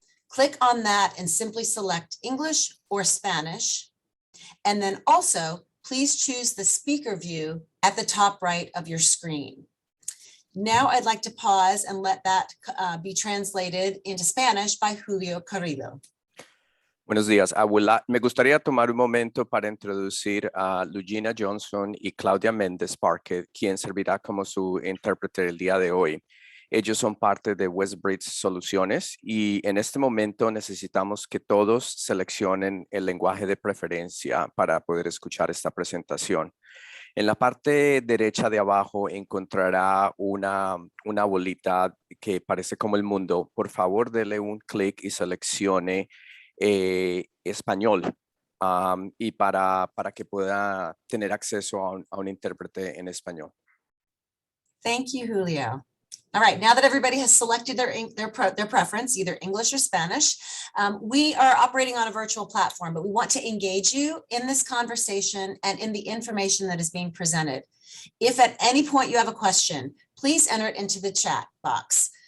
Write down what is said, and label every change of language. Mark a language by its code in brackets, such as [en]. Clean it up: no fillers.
[en] Click on that and simply select English or Spanish. And then also, please choose the speaker view at the top right of your screen. Now I'd like to pause and let that be translated into Spanish by Julio Carrillo. [es] Buenos días. Me gustaría tomar un momento para introducir a Luigina Johnson y Claudia Mendez Parker, quien servirá como su intérprete el día de hoy. Ellos son parte de Westbridge Soluciones y en este momento necesitamos que todos seleccionen el lenguaje de preferencia para poder escuchar esta presentación. En la parte derecha de abajo encontrará una bolita que parece como el mundo. Por favor, dele un clic y seleccione español y para que pueda tener acceso a un intérprete en español. [en] Thank you, Julio. All right, now that everybody has selected their preference, either English or Spanish, we are operating on a virtual platform, but we want to engage you in this conversation and in the information that is being presented. If at any point you have a question, please enter it into the chat box.